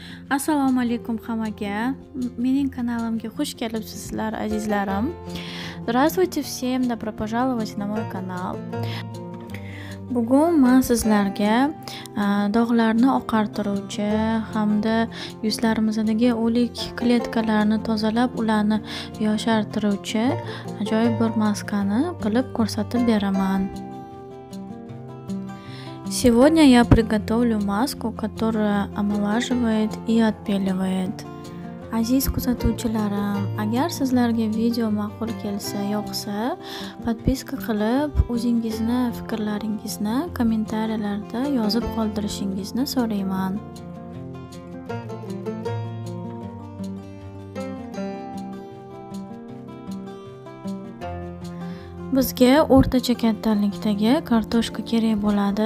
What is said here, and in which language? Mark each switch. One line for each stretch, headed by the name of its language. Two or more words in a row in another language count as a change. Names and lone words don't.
Uzbek: Assalomu alaykum hammaga. Mening kanalimga xush kelibsizlar azizlarim.
Russian: Здравствуйте всем, добро пожаловать на мой канал.
Uzbek: Bugun men sizlarga dog'larni oqartiruvchi hamda yuzlarimizdagi o'lik kletkalarni tozalab, ularni yoshartiruvchi ajoyib bir maskani qilib ko'rsatib beraman.
Russian: Сегодня я приготовлю маску, которая омолаживает и отбеливает.
Uzbek: Aziz kuzatuvchilarim, agar sizlarga video ma'qul kelsa, yoqsa, podpiska qilib, o'zingizni fikrlaringizni kommentariyalarda yozib qoldirishingizni so'rayman. Bizga o'rtacha kattalikdagi kartoshka kerak bo'ladi.